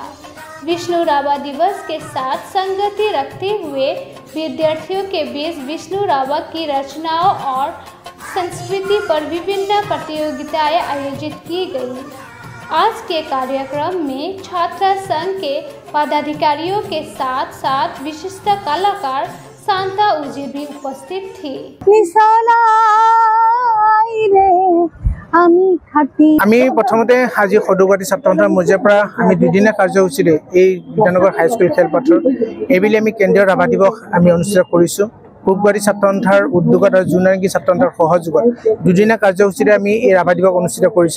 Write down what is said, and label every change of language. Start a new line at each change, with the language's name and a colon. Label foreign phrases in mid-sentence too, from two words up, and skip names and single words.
Hindi: विष्णु राभा दिवस के साथ संगति रखते हुए विद्यार्थियों के बीच विष्णु राभा की रचनाओं और संस्कृति पर विभिन्न प्रतियोगिताएं आयोजित की गई। आज के कार्यक्रम में छात्र संघ के पदाधिकारियों के साथ साथ विशिष्ट कलाकार शांता उजी भी उपस्थित थी।
Assamese: আমি প্ৰথমতে আজি সদুগুৱাহাটী ছাত্ৰ সন্থাৰ মজিয়াৰ পৰা আমি দুদিনীয়া কাৰ্যসূচীৰে এই গীতানগৰ হাইস্কুল খেলপথাৰ এইবেলি আমি কেন্দ্ৰীয় ৰাভা দিৱস আমি অনুষ্ঠিত কৰিছোঁ। পূবগুৱাহাটী ছাত্ৰ সন্থাৰ উদ্যোগত আৰু জু নাৰংগী ছাত্ৰ সন্থাৰ সহযোগত দুদিনীয়া কাৰ্যসূচীৰে আমি এই ৰাভা দিৱস অনুষ্ঠিত কৰিছোঁ।